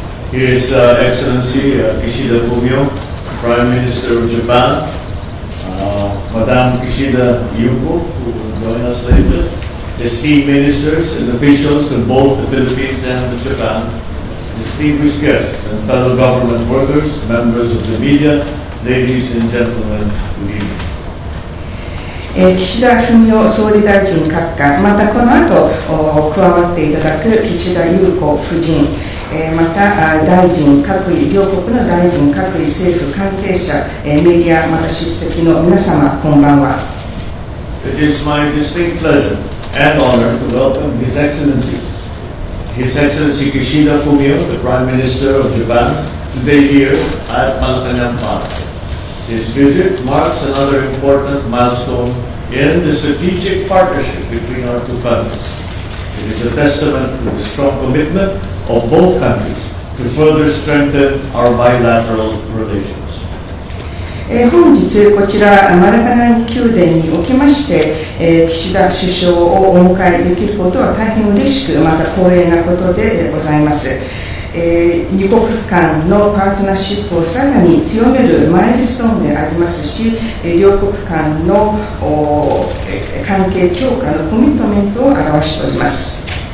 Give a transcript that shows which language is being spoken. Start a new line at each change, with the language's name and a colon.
English: His Excellency Kishida Fumio, Prime Minister of Japan, Madame Kishida Yuko, who will join us later, esteemed ministers and officials of both the Philippines and Japan, distinguished guests and fellow government workers, members of the media, ladies and gentlemen, good evening.
Japanese: 岸田文雄総理大臣閣下、またこの後加わっていただく岸田裕子夫人、また大臣各位、両国の大臣各位、政府関係者、メディア、また出席の皆様、こんばんは。
English: It is my distinct pleasure and honor to welcome His Excellency Kishida Fumio, the Prime Minister of Japan, today here at Malacanang Palace. His visit marks another important milestone in the strategic partnership between our two countries. It is a testament to the strong commitment of both countries to further strengthen our bilateral relations.
Japanese: 本日こちらマラカナン宮殿におきまして、岸田首相をお迎えできることは大変嬉しく、また光栄なことでございます。二国間のパートナーシップをさらに強めるマイルストーンでありますし、両国間の関係強化のコミットメントを表しております。